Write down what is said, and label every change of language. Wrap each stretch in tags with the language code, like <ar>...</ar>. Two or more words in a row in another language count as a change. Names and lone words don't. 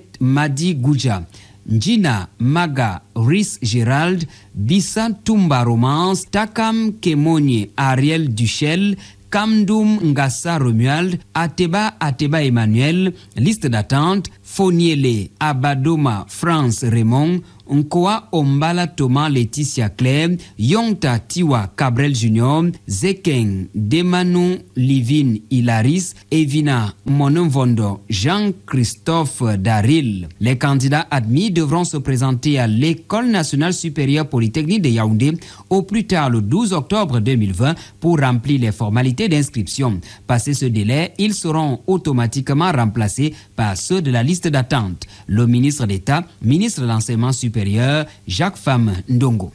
<fr>Madi Gouja, Njina Maga Rhys Gérald, Bissa Tumba Romance, Takam Kemonye Ariel Duchel, Kamdoum Ngassa Romuald, Ateba Emmanuel, liste d'attente, Foniele Abadoma France Raymond, Nkoa Ombala Thomas Laetitia Claire, Yongta Tiwa Cabrel Junior, Zekeng Demanu Livine Hilaris, Evina Mononvondo Jean-Christophe Daril. Les candidats admis devront se présenter à l'École nationale supérieure polytechnique de Yaoundé au plus tard le 12 octobre 2020 pour remplir les formalités d'inscription. Passé ce délai, ils seront automatiquement remplacés par ceux de la liste d'attente. Le ministre d'État, ministre de l'Enseignement supérieur, Jacques Fam Ndongo.</fr>